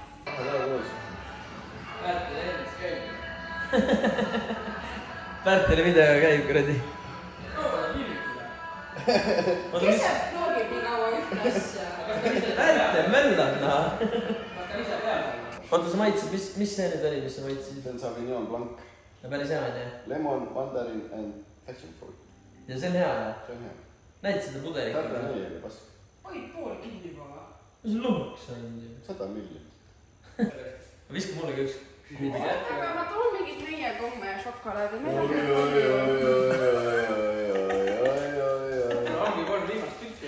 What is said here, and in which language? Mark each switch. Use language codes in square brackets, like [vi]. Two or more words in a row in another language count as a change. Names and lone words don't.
[et] Pärteli video käib kuradi. Kes see vlogib nii kaua ühte asja? Pärtel möllad, noh. Oota, sa maitsid, mis see nüüd oli, mis sa maitsid? See on Sauvignon Blanc. No päris hea on, jah? [en] Lemon, mandarin and passion fruit. [et] Ja see on hea, jah? See on hea. Näid seda pudelit? Tarda nii oli pask. Oi, pool kinni juba või? Mis lõhuks on? 100 miljonit. Viska mulle ka üks. Aga ma toon mingit meie komme ja šokolaadi. Ongi 3 viimast tükki.